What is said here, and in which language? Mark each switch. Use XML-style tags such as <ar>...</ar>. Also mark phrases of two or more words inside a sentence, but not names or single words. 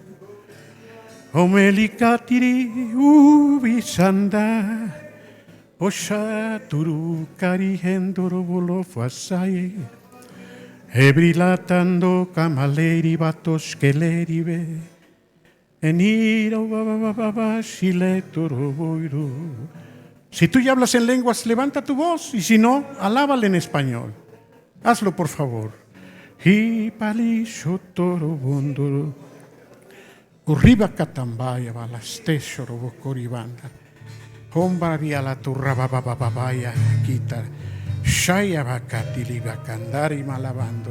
<es>omelikatiri ubisanda Osha turu karihendoro bolo fuasai. Ebrilatando kamaleri batos keleri be. Eniro babababa shiletoro boiro. Si tú ya hablas en lenguas, levanta tu voz, y si no, alábale en español. Hazlo, por favor. Hi pali shotoro bondoro. Urriba katambaya balasteshoro bokoribanda. Hombra via la turra babababaya kita. Shaya bakatili bakandari malabando.</es>